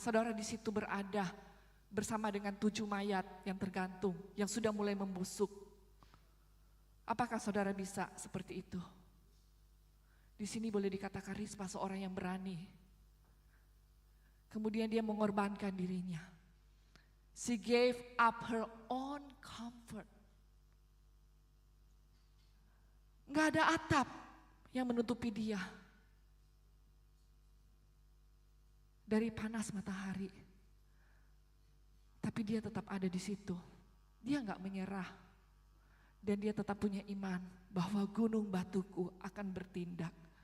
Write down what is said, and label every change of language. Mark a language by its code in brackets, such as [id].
[id] Saudara di situ berada bersama dengan 7 mayat yang tergantung, yang sudah mulai membusuk. Apakah saudara bisa seperti itu? Di sini boleh dikatakan Rispa seorang yang berani. Kemudian dia mengorbankan dirinya. [en] She gave up her own comfort. [id] Nggak ada atap yang menutupi dia dari panas matahari. Tapi dia tetap ada di situ. Dia nggak menyerah. Dan dia tetap punya iman bahwa gunung batuku akan bertindak.